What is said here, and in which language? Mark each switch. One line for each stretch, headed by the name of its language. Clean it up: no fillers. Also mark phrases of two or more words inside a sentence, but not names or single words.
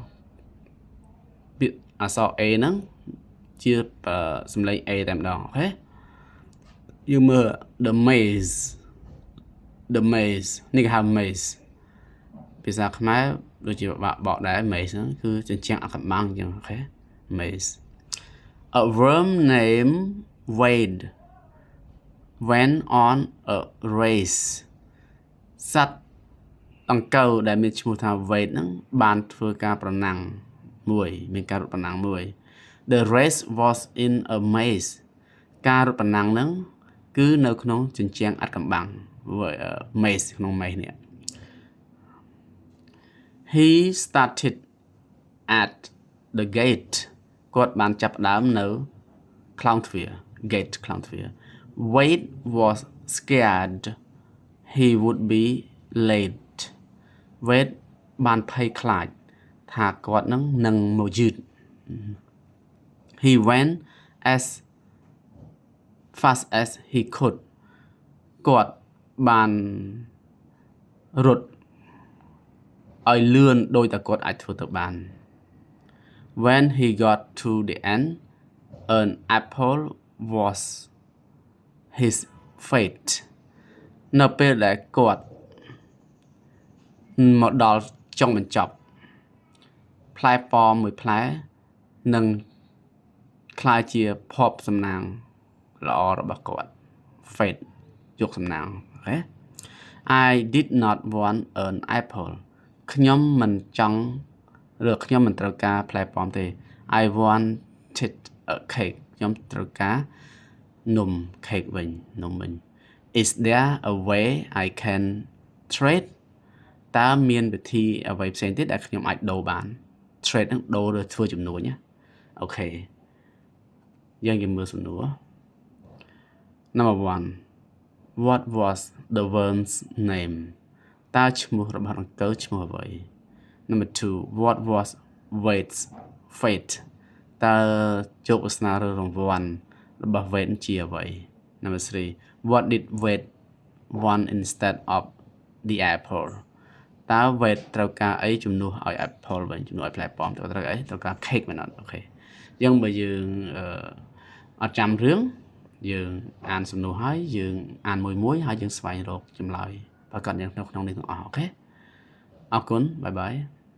Khmer: អក្សរ A ហ្នឹងជាសំឡេង A តែម្ដងអូខេយើងមើល
English: the maze
Khmer: នេះគេហៅ maze ភាសាខ្មែរ ដូចជាបកដែរ maze ហ្នឹងគឺជញ្ជាំងអាថ៌កំបាំងអញ្ចឹងអូខេ maze
English: a worm named Wade went on a race
Khmer: សត្វដង្កូវដែលមានឈ្មោះថា Wade ហ្នឹងបានធ្វើការប្រណាំងមួយមានការរត់ប្រណាំងមួយ
English: the race was in a maze
Khmer: ការរត់ប្រណាំងហ្នឹងគឺនៅក្នុងជញ្ជាំងអាថ៌កំបាំង maze ក្នុង maze នេះ
English: he started at the gate
Khmer: គាត់បានចាប់ផ្ដើមនៅខ្លោងទ្វារ gate ខ្លោងទ្វារ
English: Wade was scared he would be late Wade
Khmer: បានភ័យខ្លាចថា គាត់នឹងមកយឺត
English: he went as fast as he could
Khmer: គាត់បានរត់ឲ្យលឿនដោយតែគាត់អាចធ្វើទៅបាន
English: when he got to the end an apple was his fate
Khmer: នៅពេលដែលគាត់ មកដល់ចុងបញ្ចប់ផ្លែប៉ោមមួយផ្លែនឹងក្លាយជាភ័ព្វសំណាងល្អរបស់គាត់ fate យកសំណាងអូខេ
English: I did not want an apple
Khmer: ខ្ញុំមិនចង់ឬខ្ញុំមិនត្រូវការ ផ្លែប៉ោមទេ
English: I wanted a cake
Khmer: ខ្ញុំត្រូវការនំ cake វិញនំវិញ
English: Is there a way I can trade
Khmer: តើមានវិធីអ្វីផ្សេងទៀតដែលខ្ញុំអាចដូរបាន trade ហ្នឹងដូរឬធ្វើជំនួញណាអូខេយើងមើលសំណួរ
English: Number 1 What was the worm's name
Khmer: តើឈ្មោះ របស់ដង្កូវឈ្មោះអ្វី
English: Number 2 What was Wade's fate
Khmer: តើជោគវាសនាឬរង្វាន់ របស់ Wade ជាអ្វី
English: Number 3 What did Wade want instead of the apple
Khmer: តើ Wade ត្រូវការអីជំនួសឲ្យ apple វិញជំនួសឲ្យផ្លែប៉ោមត្រូវអីត្រូវការ cake មែនអត់អូខេអញ្ចឹងបើយើងអត់ចាំរឿងយើងអានសំណួរហើយយើងអានមួយហើយយើងស្វែងរកចម្លើយប្រកបយ៉ាងក្នុងនេះទាំងអស់អូខេអរគុណបាយបាយ